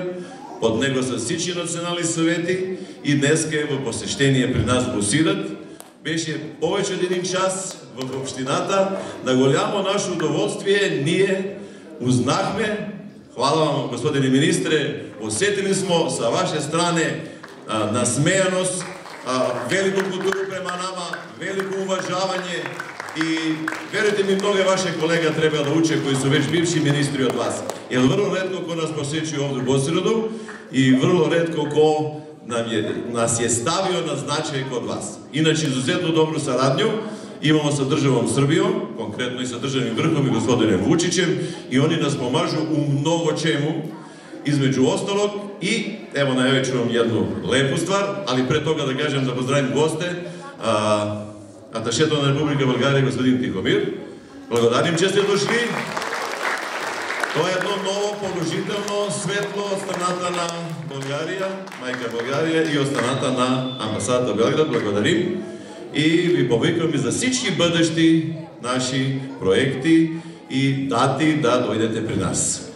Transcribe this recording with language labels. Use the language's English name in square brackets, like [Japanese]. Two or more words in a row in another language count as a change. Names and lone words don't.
[Bulgarian] Под него са всички национални съвети и днес е в посещение при нас в Босилет. Беше повече от един час в общината. На голямо наше удоволствие ние узнахме, [Serbian] хвала вам, господине министре, усетили смо sa vaše strane nasmejanost, велико културу према нама, велико уважавање и веруйте ми, многе ваше колега треба да уче кои су веќе бивши министри од вас. Jer vrlo retko ko nas posjećuje ovdje u Bosiledu i vrlo retko ko nas je stavio na značaj kod vas. Inače, izuzetno dobru saradnju imamo sa državom Srbijom, konkretno i sa državnim vrhom i gospodinom Vučićem i oni nas pomažu u mnogo čemu, između ostalog i evo najveću vam jednu lepu stvar, ali pre toga da kažem da pozdravim goste, [Bulgarian] аташето на Република България господин Тихомир. Благодарим, че сте дошли. Това е едно ново положително светло от страната на България, майка България и от страната на амбасадата Белград. Благодарим и ви повикваме за всички бъдещи наши проекти и дати да дойдете при нас.